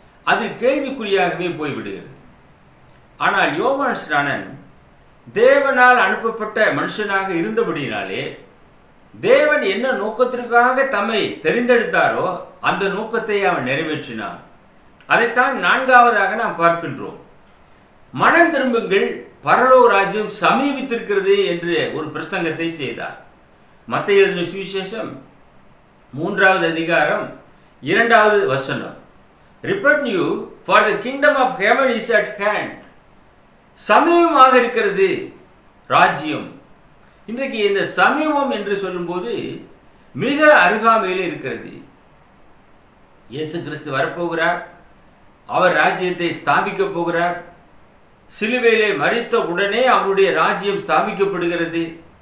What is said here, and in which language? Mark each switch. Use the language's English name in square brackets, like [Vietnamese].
[Tamil] அது கேள்விக்குறியாகவே போய்விடுகிறது. ஆனால் யோவான் ஸ்நானன் தேவனால் அனுப்பப்பட்ட மனுஷனாக இருந்தபடியினாலே தேவன் என்ன நோக்கத்திற்காக தம்மை தெரிந்தெடுத்தாரோ அந்த நோக்கத்தை அவன் நிறைவேற்றினான். அதைத்தான் 4வதாக நாம் பார்க்கின்றோம். மனம் திரும்புங்கள், பரலோக ராஜ்யம் சமீபித்திருக்கிறது என்று ஒரு பிரசங்கத்தை செய்தார். மத்தேயு எழுதின சுவிசேஷம் 3வது அதிகாரம் 2வது வசனம். [English] Repent you, for the kingdom of heaven is at hand. [Tamil] சமீபமாக இருக்கிறது ராஜ்யம். இன்றைக்கு இந்த சமீபம் என்று சொல்லும்போது மிக அருகாமையில் இருக்கிறது. இயேசு கிறிஸ்து வரப்போகிறார். அவர் ராஜ்யத்தை ஸ்தாபிக்க போகிறார். சிலுவையிலே மரித்த உடனே அவருடைய ராஜ்யம் ஸ்தாபிக்கப்படுகிறது.